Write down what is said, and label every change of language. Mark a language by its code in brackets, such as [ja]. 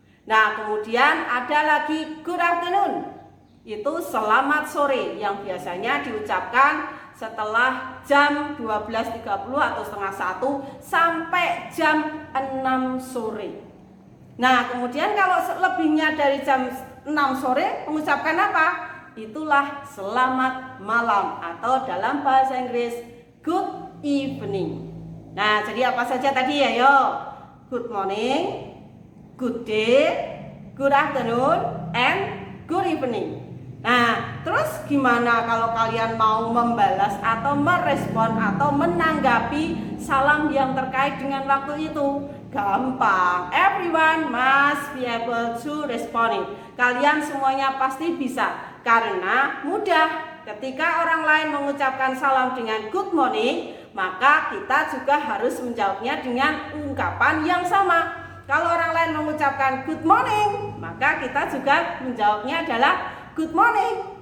[id] Nah, kemudian ada lagi good afternoon. Itu selamat sore yang biasanya diucapkan setelah jam 12.30 atau setengah 1 sampai jam 6 sore. Nah, kemudian kalau lebihnya dari jam 6 sore mengucapkan apa? Itulah selamat malam atau dalam bahasa Inggris good evening. Nah, jadi apa saja tadi ya? [en] Yo, good morning, good day, good afternoon, and good evening. [id] Nah, terus gimana kalau kalian mau membalas atau merespon atau menanggapi salam yang terkait dengan waktu itu? Gampang, [en] everyone must be able to respond it. [id] Kalian semuanya pasti bisa, karena mudah. Ketika orang lain mengucapkan salam dengan good morning, maka kita juga harus menjawabnya dengan ungkapan yang sama. Kalau orang lain mengucapkan good morning, maka kita juga menjawabnya adalah good morning.